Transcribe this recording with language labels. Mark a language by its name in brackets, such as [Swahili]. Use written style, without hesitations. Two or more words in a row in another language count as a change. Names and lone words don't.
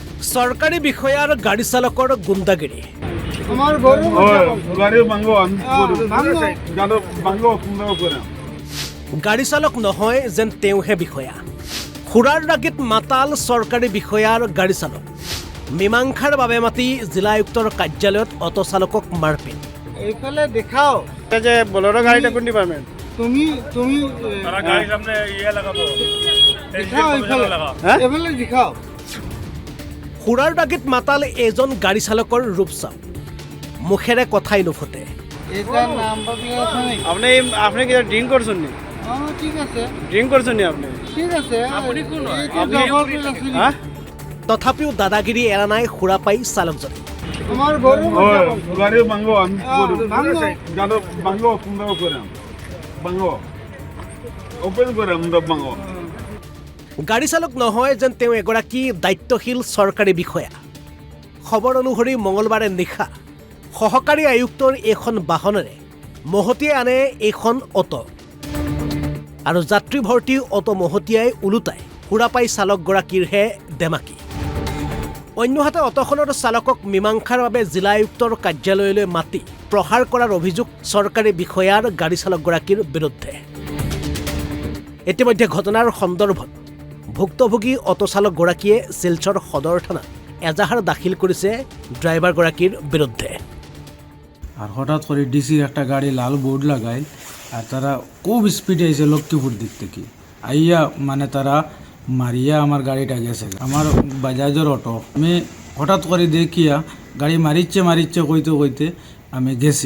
[Assamese] সরকারি বিষয়ার গাড়ি চালকৰ গুণ্ডাগিৰি [Bangla] আমার গরু গাড়ি ভাঙো [Assamese] গাড়ী চালক নহয় যেন তেওঁহে বিষয়া খুৰাৰ ৰাগিত মাতাল চৰকাৰী বিষয়াৰ গাড়ী চালক মীমাংসাৰ বাবে মাতি জিলা আয়ুক্তৰ কাৰ্যালয়ত অটো চালকক মাৰপিট এইফালে দেখাও [Bangla] যে বলেরো গাড়িটা কোন ডিপার্টমেন্ট তুমি তুমি তারা গাড়ি সামনে ইয়ে লাগাবো [Assamese] দেখাও এইফালে এইফালে দেখাও খুৰাৰ ৰাগিত মাতাল এজন গাড়ী চালকৰ ৰূপ চাওক মুখেৰে কথাই নুফুটে এটার নাম্বার প্লেট আছে নাকি [Bangla] আপনি আপনি কি ড্রিঙ্ক করছেন নি ঠিক আছে ড্রিঙ্ক করছেন নি আপনি ঠিক আছে আপনি কোন হ্যাঁ [Assamese] তথাপিও দাদাগিৰি এৰা নাই খুৰাপাই চালকজনে [Bangla] আমার গরু গাড়ি ভাঙো ভাঙো সুন্দর করে ভাঙো ওপেন করে ভাঙো [Assamese] গাড়ী চালক নহয় যেন তেওঁ এগৰাকী দায়িত্বশীল চৰকাৰী বিষয়া খবৰ অনুসৰি মঙলবাৰে নিশা সহকাৰী আয়ুক্তৰ এখন বাহনেৰে মহতিয়াই আনে এইখন অটো আৰু যাত্ৰী ভৰ্তি অটো মহতিয়াই ওলোটাই সুৰাপাই চালকগৰাকীৰহে দেমাকি অন্যহাতে অটোখনৰ চালকক মীমাংসাৰ বাবে জিলা আয়ুক্তৰ কাৰ্যালয়লৈ মাতি প্ৰহাৰ কৰাৰ অভিযোগ চৰকাৰী বিষয়াৰ গাড়ী চালকগৰাকীৰ বিৰুদ্ধে ইতিমধ্যে ঘটনাৰ সন্দৰ্ভত ভুক্তভোগী অটো চালকগৰাকীয়ে শিলচৰ সদৰ থানাত এজাহাৰ দাখিল কৰিছে ড্ৰাইভাৰগৰাকীৰ বিৰুদ্ধে [Bangla] আর হঠাৎ করে ডিসির একটা গাড়ি লাল বোর্ড লাগায় আর তারা খুব স্পিডে এসে লক্ষ্মীপুর দিক থেকে আইয়া মানে তারা মারিয়া আমার গাড়িটা গেছে আমার বাজাজের অটো আমি হঠাৎ করে দেখিয়া গাড়ি মারিচ্ছে কইতে কইতে আমি গেছি